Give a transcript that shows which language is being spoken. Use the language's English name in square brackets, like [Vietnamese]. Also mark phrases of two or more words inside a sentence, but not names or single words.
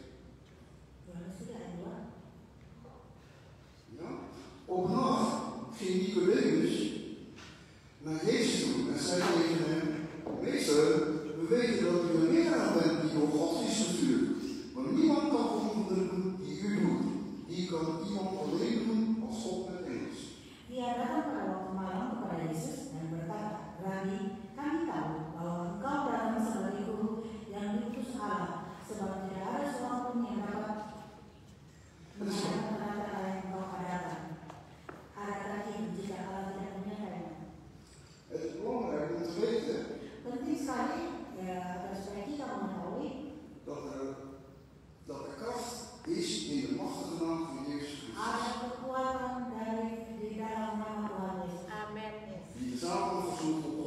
[Indonesian] Yohanes 3 ayat 2. [Dutch] Ja. Op nacht ging Nicodemus naar Jezus toe en zei tegen hem: Meester, we weten dat u een leraar bent die door God is gestuurd. Maar niemand kan wonderen doen die u doet. Die kan iemand alleen doen als God met hem is. [Indonesian] Dia datang pada waktu malam kepada Yesus dan berkata, Rabi, kami tahu bahwa engkau datang sebagai guru yang diutus Allah, sebab tidak ada seorang pun yang dapat mengatakan kata-kata yang engkau katakan. Adakah itu jika Allah tidak menyatakannya? [Dutch] Het is belangrijk om te weten [Indonesian] Penting sekali supaya kita mengetahui [Dutch] dat er kracht is in de machtige naam van Jezus Christus. [Indonesian] ada kekuatan di dalam nama Tuhan Yesus Amin. [Dutch] Die de zaken verzoekt